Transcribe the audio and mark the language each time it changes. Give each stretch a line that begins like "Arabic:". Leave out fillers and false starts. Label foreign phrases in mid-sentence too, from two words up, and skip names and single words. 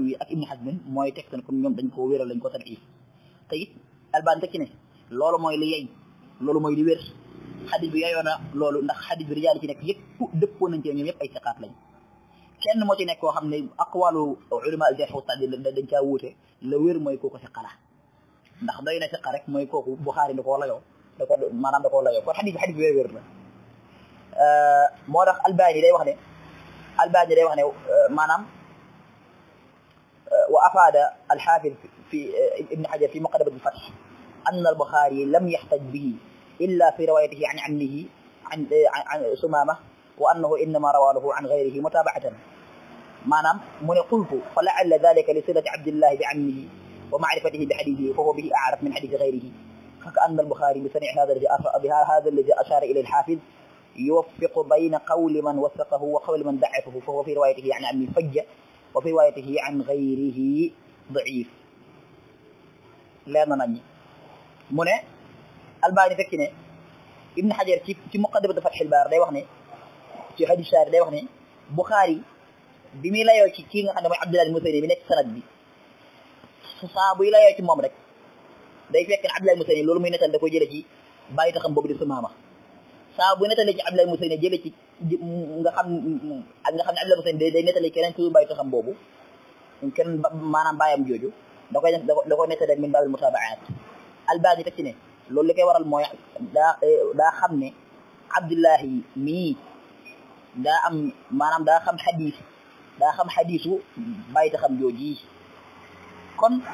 Wolof: wi ak Ibn Hazm mooy teg kon ñoom dañ koo wéral dañ ko tad'if te it Albani tekki ne loolu mooy li yey loolu mooy li wér xadis bi yeyoo na loolu ndax xadis bi rijaal ci nekk yëpp dëppoo nañ ci ñoom yëpp ay siqaat lañ kenn moo ci nekk koo xam ne
Arabic: أقوال علماء الجرح والتعديل
Wolof: dañ caa wuute la wér mooy kooku siqa la ndax doy na siqa rek mooy kooku Buxaari da koo layoo maanaam da koo layoo kon xadis bi wér la moo tax Albani day wax ne maanaam
Arabic: وأفاد الحافظ في ابن حجر في مقدمة الفتح أن البخاري لم يحتج به إلا في روايته عن عمه عن ثمامة وأنه إنما روى له عن غيره متابعة
Wolof: maanaam mu ne
Arabic: قلت فلعل ذلك لصلة عبد الله بعمه ومعرفته بحديثه فهو به أعرف من حديث غيره فكأن البخاري بصنيع هذا الذي أشار إليه الحافظ يوفق بين قول من وثقه وقول من ضعفه فهو في روايته عن عمه فج وفي روايته عن غيره ضعيف لا نني من الباني فكني ابن حجر في مقدمة فتح البار
Wolof: day wax ne ci hadith shar day wax ne Bukhari bi mi layoo ci ki nga xam ne mooy Abdullah al-Musayri bi nekk sanad bi saa buy layoo ci moom rek day fekk ne Abdullah al-Musayri loolu muy netal da koy jële ci bàyyi taxam boobu di Sumaama saa bu nettalee ci Abdullah al-Musayri jële ci nga xam ne Abdullah al-Musayri day nettalee keneen ku bàyyi taxam boobu kenn maanaam bàyyam jooju da koy nettalee
Arabic: من باب المتابعات
Wolof: Albani teg ci ne loolu li koy waral mooy daa xam ne Abdullahi mii daa am maanaam daa xam xadiisu bàyyi taxam jooji kon